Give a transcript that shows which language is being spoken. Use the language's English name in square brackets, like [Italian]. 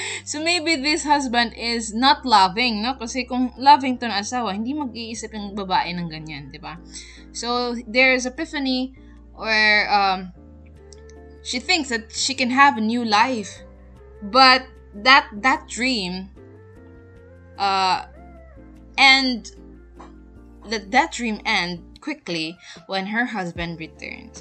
[English] So maybe this husband is not loving, no? [Filipino] Kasi kung loving to na asawa, hindi mag-iisip yung babae ng ganyan, di ba? [English] So there's epiphany where she thinks that she can have a new life, but that dream And let that dream end quickly when her husband returns.